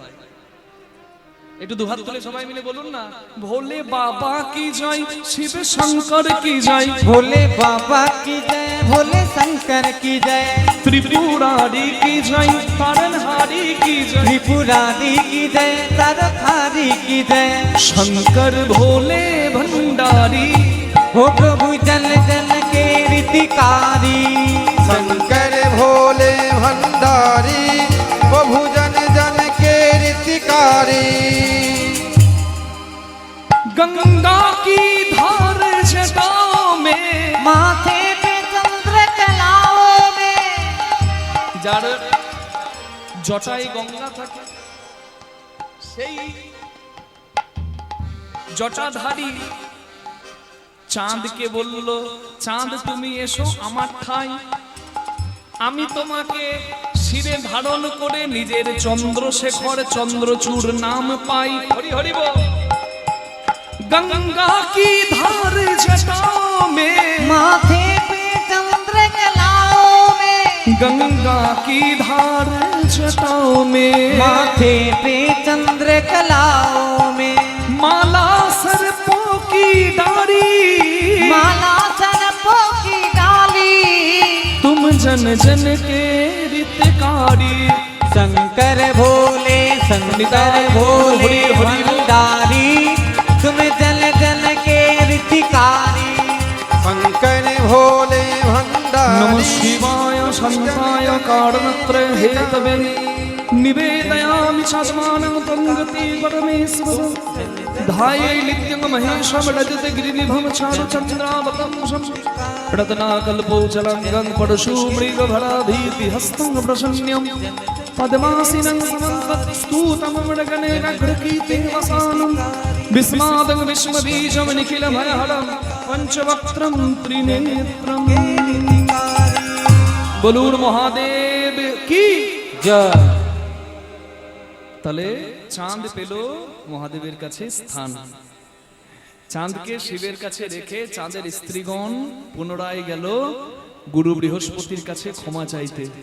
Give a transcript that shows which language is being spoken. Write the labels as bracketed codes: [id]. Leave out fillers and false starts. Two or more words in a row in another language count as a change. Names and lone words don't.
[bn] একটু দুহাত তুলে সবাই মিলে বলুন না, [hi] भोले बाबा की जय, शिव शंकर की जय, भोले बाबा की जय, भोले शंकर की जय, त्रिपुरारी की जय, तारणहारी की जय, त्रिपुरारी की जय, तारणहारी की जय, शंकर भोले भंडारी, हो प्रभु जन जन के रीतिकारी, शंकर भोले भंडारी, प्रभु जन जन के रीतिकारी। गंगा की धार जटाओं में, माथे पे चंद्र कलाओं में, [bn] যার জটায় গঙ্গা থাকে, সেই জটাধারী চাঁদকে বলল, চাঁদ তুমি এসো আমার ঠাই, আমি তোমাকে শিরে ধারণ করে নিজের চন্দ্রশেখর চন্দ্রচূড় নাম পাই। হরি হরি বল। [hi] गंगा की धार जटाओं में, माथे पे चंद्र कलाओं में, गंगा की धार जटाओं में, माथे पे चंद्र कलाओं में, माला सर्पों की डाली, माला सर्पों की डाली, तुम जन जन के रितकारी। शंकर भोले शंकर भोले भंडारी, तुम जन जन के रीतिकारी। शंकर भोले भंडारी, [sa] नमः शिवाय शान्ताय कारणत्रय हेतवे, निवेदयामि शास्मानं तंगति परमेश्वर, धाये नित्यं महेशं रजत गिरिनिभं चारुचन्द्रावतं शं, रत्नाकल्पोचलङ्गं परशुमृगभराभीतिहस्तं प्रसन्न्यं, पद्मासीनं समन्तस्तूतं मृगनेरघ्रकीर्तिं वसानं, विस्मादं विश्वबीजं निखिलभयहरं पंचवक्त्रं त्रिनेत्रं। [bn] বলুন [hi] महादेव की जय। [bn] তাহলে চাঁদ পেল মহাদেবের কাছে স্থান। চাঁদকে শিবের কাছে রেখে চাঁদের স্ত্রীগণ পুনরায় গেল গুরু বৃহস্পতির কাছে ক্ষমা চাইতে।